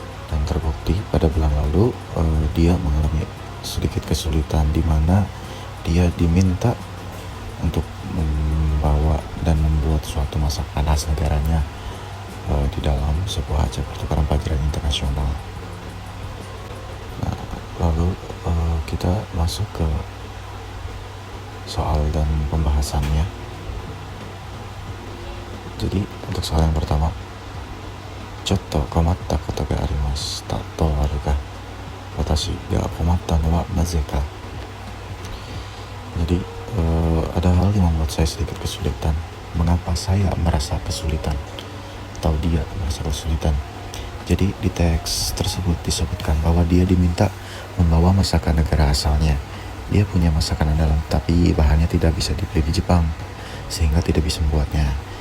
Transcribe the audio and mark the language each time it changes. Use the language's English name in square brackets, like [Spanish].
[Indonesian] Dan terbukti pada bulan lalu dia mengalami sedikit kesulitan di mana dia diminta untuk membawa dan membuat suatu masakan khas negaranya di dalam sebuah acara pertukaran pelajaran internasional. Nah, lalu kita masuk ke soal dan pembahasannya. Jadi untuk soal yang pertama, [Japanese] ちょっと困ったことがありましたとあるが、私が困ったのはなぜか。 [Indonesian] Jadi ada hal yang membuat saya sedikit kesulitan. Mengapa saya merasa kesulitan atau dia merasa kesulitan? Jadi di teks tersebut disebutkan bahwa dia diminta membawa masakan negara asalnya. Dia punya masakan andalan, tapi bahannya tidak bisa dibeli di Jepang, sehingga tidak bisa membuatnya.